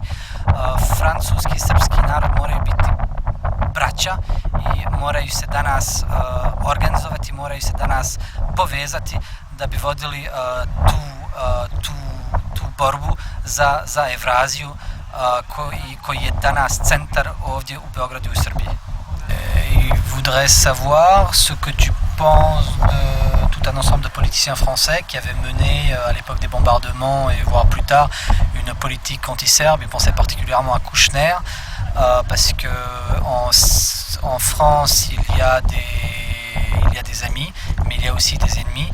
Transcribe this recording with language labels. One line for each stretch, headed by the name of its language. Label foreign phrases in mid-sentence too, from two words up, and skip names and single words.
Serbian: Francuski i srpski narod moraju biti braća i moraju se danas organizovati, moraju se danas povezati da bi vodili tu borbu za Evraziju koji je danas centar ovdje u Beogradu i u Srbiji.
French: Il voudrait savoir ce que tu penses de tout un ensemble de politiciens français qui avaient mené à l'époque des bombardements et voire plus tard une politique anti-serbe. Il pensait particulièrement à Kouchner parce que en France il y a des amis mais il y a aussi des ennemis.